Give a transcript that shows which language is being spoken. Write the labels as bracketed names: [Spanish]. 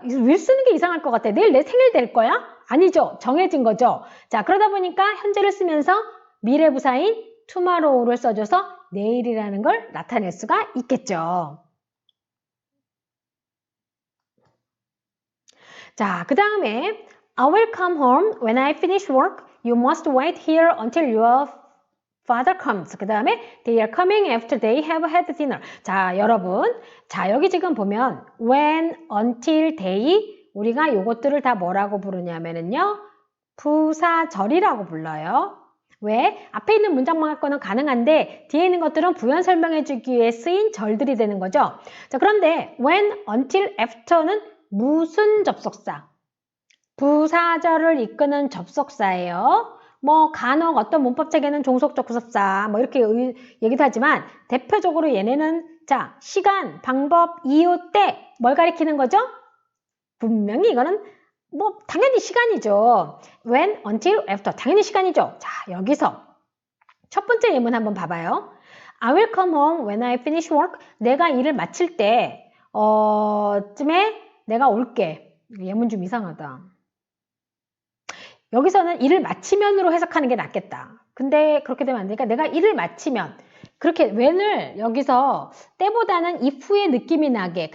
[Korean] will 쓰는 게 이상할 것 같아. 내일 내 생일 될 거야? 아니죠. 정해진 거죠. 자, 그러다 보니까 현재를 쓰면서 미래 부사인 tomorrow를 써줘서 내일이라는 걸 나타낼 수가 있겠죠. 자, 그 다음에 [English] I will come home when I finish work. You must wait here until your father comes. [Korean] 그 다음에 [English] they are coming after they have had dinner. [Korean] 자, 여러분. 자, 여기 지금 보면 when, until, they 우리가 요것들을 다 뭐라고 부르냐면은요. 부사절이라고 불러요. 왜? 앞에 있는 문장만 갖고는 가능한데 뒤에 있는 것들은 부연 설명해주기 위해 쓰인 절들이 되는 거죠. 자, 그런데 when, until, after는 무슨 접속사? 부사절을 이끄는 접속사예요. 뭐 간혹 어떤 문법책에는 종속적 부속사 뭐 이렇게 얘기도 하지만 대표적으로 얘네는 자 시간, 방법, 이유, 때 뭘 가리키는 거죠? 분명히 이거는 뭐 당연히 시간이죠. When, until, after 당연히 시간이죠. 자, 여기서 첫 번째 예문 한번 봐봐요. [English] I will come home when I finish work. [Korean] 내가 일을 마칠 때 쯤에 내가 올게. 예문 좀 이상하다. 여기서는 일을 마치면으로 해석하는 게 낫겠다. 근데 그렇게 되면 안 되니까 내가 일을 마치면 그렇게 when을 여기서 때보다는 if의 느낌이 나게.